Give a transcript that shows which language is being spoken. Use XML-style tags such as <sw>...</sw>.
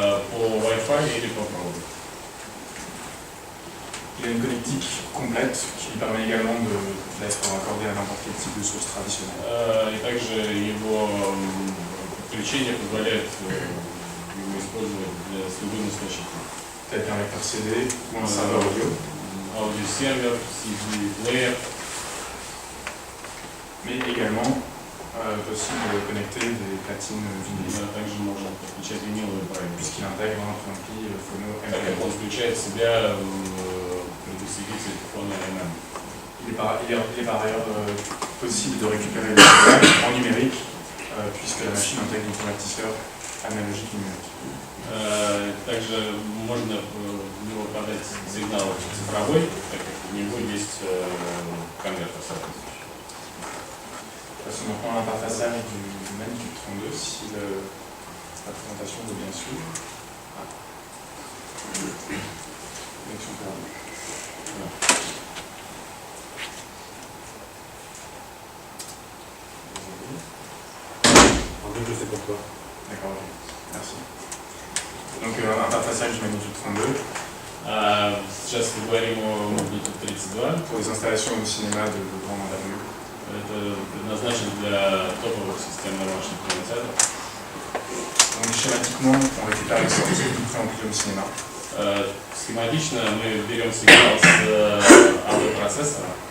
<ru>по Wi-Fi или по проводу.</ru> <fr>Il a une connectique complète qui lui permet également d'être raccordé à n'importe quel type de source traditionnelle.</fr> <ru>И также его подключение позволяет его использовать с любым источником.</ru> <fr>Tel qu'un lecteur CD ou un serveur audio.</fr> <ru>Аудиосервер, CD-плеер.</ru> <fr>Mais également possible de connecter des platines vinyles.</fr> <ru>Также можно подключать виниловые проекты.</ru> <fr>Puisqu'il intègre un préampli phono</fr> <ru>Так как он включает в себя предусилитель фона MM.</ru> <fr>Il est par ailleurs possible de récupérer le signal en numérique puisque la machine intègre un convertisseur analogique numérique.</fr> <ru>Также можно в него подать сигнал цифровой, так как у него есть конвертер соответствующий.</ru> <fr>Passons maintenant à l'interfaçage du Magnitude 32 si la présentation veut bien suivre. Connexion perdue. D'accord, merci. Donc interfaçage du Magnitude 32</fr> <ru>Сейчас мы говорим о Magnitude 32.</ru> <fr>pour les installations au cinéma de grande envergure.</fr> <ru>Это предназначено для топовых систем домашних кинотеатров.</ru> <fr>Donc schématiquement, on récupère les sorties du préampli au cinéma.</fr> <ru>Схематично мы берем сигнал с AV-процессора</ru>